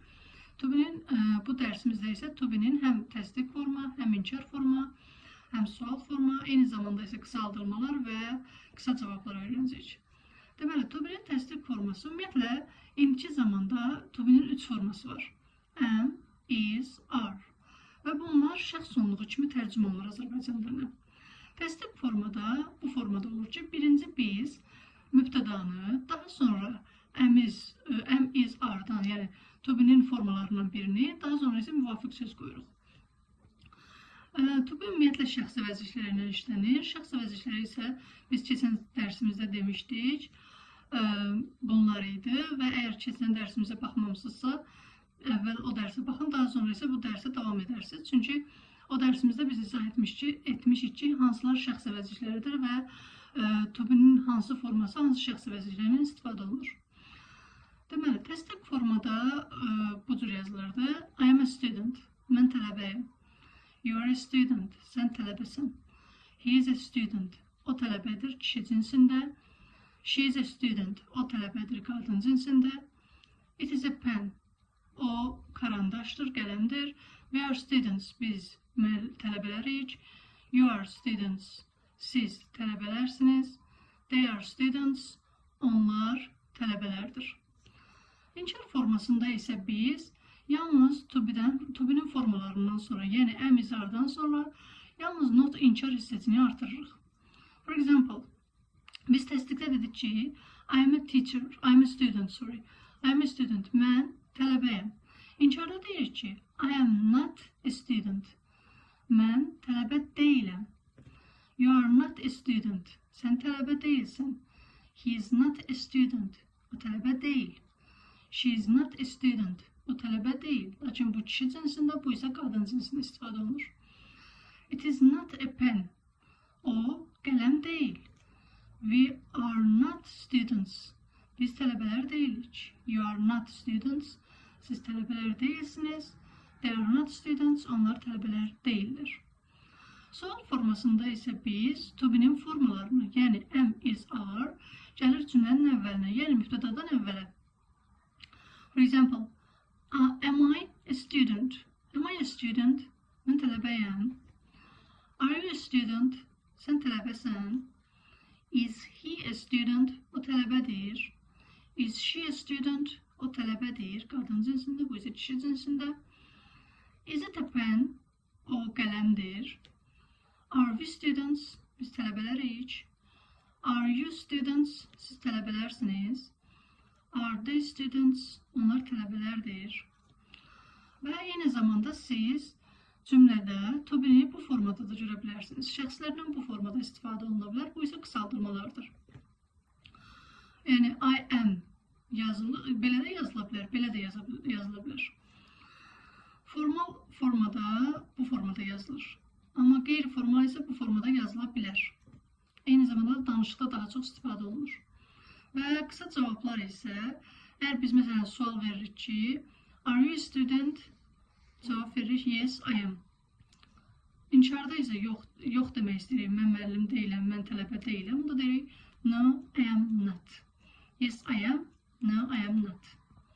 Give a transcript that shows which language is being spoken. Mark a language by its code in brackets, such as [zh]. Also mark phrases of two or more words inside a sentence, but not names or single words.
[en] To be- [az] nin bu dərsimizdə isə [en] to be- [az] nin həm təsdiq forma, həm inkar forma, həm sual forma, eyni zamanda isə qısaldırmalar və qısa cavablar öyrənəcəyik. Deməli, [en] to be- [az] nin təsdiq forması ümumiyyətlə indiki zamanda [en] to be- [az] nin 3 forması var. [en] Am, is, are. [az] Və bunlar şəxs sonluğu kimi tərcümə olunur Azərbaycan dilinə. Təsdiq formada, bu formada olur ki, birinci biz mübtədanı, daha sonra [en] am, is, are- [az] dan, yəni [en] to be- [az] nin formalarından birini, daha sonra isə müvafiq söz qoyuruq. [en] To be [az] ümumiyyətlə şəxsi vəzifələrlə işlənir. Şəxsi vəzifələri isə biz keçən dərsimizdə demişdik, bunlar idi və əgər keçən dərsimizə baxmamısınızsa, əvvəl o dərsə baxın, daha sonra isə bu dərsə davam edərsiniz. Çünki o dərsimizdə biz izah etmişik ki, hansılar şəxsi vəzifələridir və [en] to be- [az] nin hansı forması, hansı şəxsi vəzifələrindən istifadə olunur. Deməli, təsdiq formada bu cür yazılırdı. [en] I am a student, [az] mən tələbəyim. [en] You are a student, [az] sən tələbəsən. [en] He is a student, [az] o tələbədir, kişi cinsində. [en] She is a student, [az] o tələbədir, qadın cinsində. [en] It is a pen, [az] o karandaşdır, qələmdir. [en] We are students, [az] biz tələbələriyik. [en] You are students, [az] siz tələbələrsiniz. [en] They are students, [az] onlar tələbələrdir. İnkar formasında isə biz yalnız [en] to be- [az] nin formalarından sonra, yəni [en] am, is, [az] are-dan sonra yalnız not inkar hissəsini artırırıq. [en] For example, [az] biz təsdiqdə dedik ki, [en] I am a teacher, I am a student, sorry. I am a student, [az] mən tələbəyəm. İnkarda deyirik ki, [en] I am not a student. [az] Mən tələbə deyiləm. [en] You are not a student. [az] Sən tələbə deyilsən. [en] He is not a student. [az] O tələbə deyil. [en] She is not a student. [az] O tələbə deyil. Lakin bu kişi cinsində, bu isə qadın cinsində istifadə olunur. [en] It is not a pen. [az] O qələm deyil. [en] We are not students. [az] Biz tələbələr deyilik. [en] You are not students. [az] Siz tələbələr deyilsiniz. [en] They are not students. [az] Onlar tələbələr deyildir. Sual formasında isə biz [en] to be- [az] nin formalarını, yəni [en] am, is, are [az] gəlir cümlənin əvvəlinə, yəni mübtədadan əvvələ. [en] For example, am I a student? Am I a student? [az] Mən tələbəyəm. [en] Are you a student? [az] Sən tələbəsən. [en] Is he a student? [az] O tələbədir. [en] Is she a student? [az] O tələbədir. Qadın cinsində, bu isə kişi cinsində. [en] Is it a pen? [az] O qələmdir. [en] Are we students? [az] Biz tələbələriyik. [en] Are you students? [az] Siz tələbələrsiniz. [en] Are they students? [az] Onlar tələbələrdir. Və eyni zamanda siz cümlədə [en] to be- [az] ni bu formada da görə bilərsiniz. Şəxslərdən bu formada istifadə oluna bilər. Bu isə qısaldırmalardır. Yəni [en] I am [az] belə də yazıla bilər, belə də yazıla bilər. Formal formada bu formada yazılır. Amma qeyri-formal isə bu formada yazıla bilər. Eyni zamanda danışıqda daha çox istifadə olunur. Və qısa cavablar isə, əgər biz məsələn sual veririk ki, [en] are you a student? [az] Cavab veririk, [en] yes, I am. [az] İnkarda isə yox demək istəyirik, mən müəllim deyiləm, mən tələbə deyiləm. Onda deyirik, [en] no, I am not. Yes, I am, no, I am not.